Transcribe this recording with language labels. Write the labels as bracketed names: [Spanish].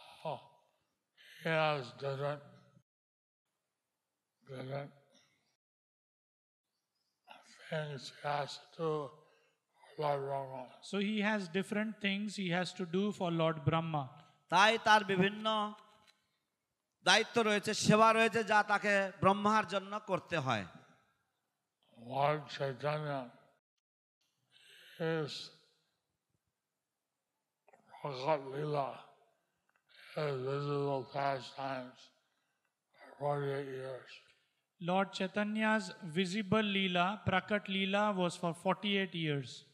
[English] Oh, he has different things he has to do for Lord Brahma. So he has different things he has to do for Lord Brahma. [Bangla] তাই তার বিভিন্ন দায়িত্ব রয়েছে, সেবা রয়েছে যা তাকে ব্রহ্মার জন্য করতে হয়। [English] Lord Chaitanya is Bhagavad Leela, his visible pastimes for 48 years. Lord Chaitanya's visible Leela, Prakat Leela, was for 48 years.